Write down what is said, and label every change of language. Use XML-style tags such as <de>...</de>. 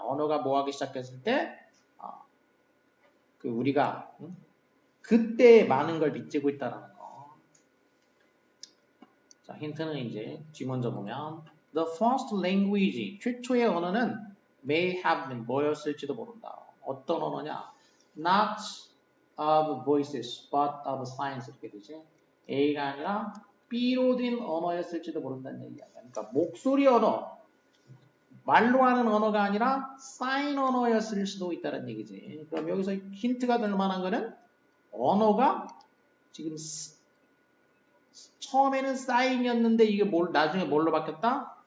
<ko>언어가 뭐하기 시작했을 때, 우리가 그때 많은 걸 빚지고 있다는 거. 자, 힌트는 이제 뒤 먼저 보면</ko> <en>the first language,</en> <ko>최초의 언어는</ko> <en>may have been</en> <ko>뭐였을지도 모른다. 어떤 언어냐?</ko> <en>Not of voices, but of signs</en> <ko>이렇게 되지. A가 아니라 B로 된 언어였을지도 모른다는 얘기야. 그러니까 목소리 언어, 말로 하는 언어가 아니라 사인 언어였을 수도 있다는 얘기지. 그럼 여기서 힌트가 될 만한 거는 언어가 지금 처음에는 사인이었는데 이게 나중에 뭘로 바뀌었다?</ko>